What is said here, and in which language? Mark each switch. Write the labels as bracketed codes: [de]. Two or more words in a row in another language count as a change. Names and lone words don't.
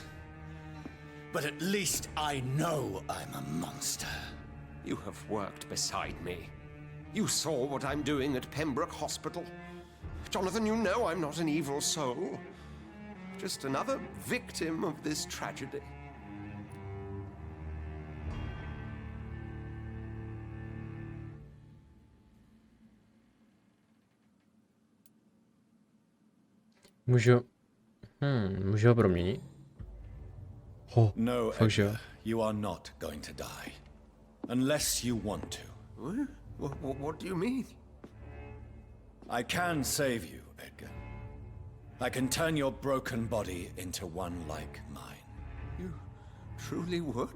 [en] But at least I know I'm a monster. You have worked beside me. You saw what I'm doing at Pembroke Hospital. Jonathan, you know I'm not an evil soul. Just another victim of this tragedy. [cs] Můžu ho proměnit? No, fakt, [en] Edgar, you are not going to die. Unless you want to. What do you mean? I can save you, Edgar. I can turn your broken body into one like mine. You truly would?